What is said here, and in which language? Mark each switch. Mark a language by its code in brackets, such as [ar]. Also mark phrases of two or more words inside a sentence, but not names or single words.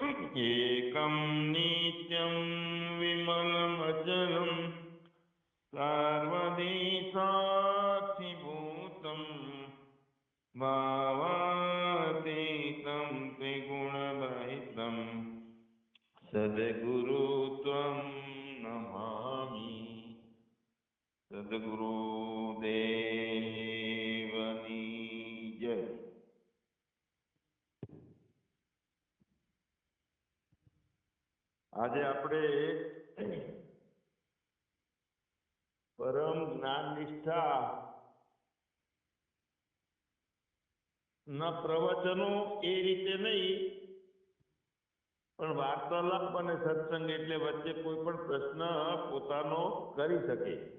[sa] एकं नित्यं विमलमचलं सर्वदी साक्षिभूतं भावातीतं त्रिगुणरहितं सद्गुरु त्वं नमामि। [gu] સદગુરુદેવની જય। આજે આપણે પરમ જ્ઞાન નિષ્ઠા ના પ્રવચનો એ રીતે નહીં, પણ વાર્તાલાપ અને સત્સંગ એટલે વચ્ચે કોઈ પણ પ્રશ્ન પોતાનો કરી શકે।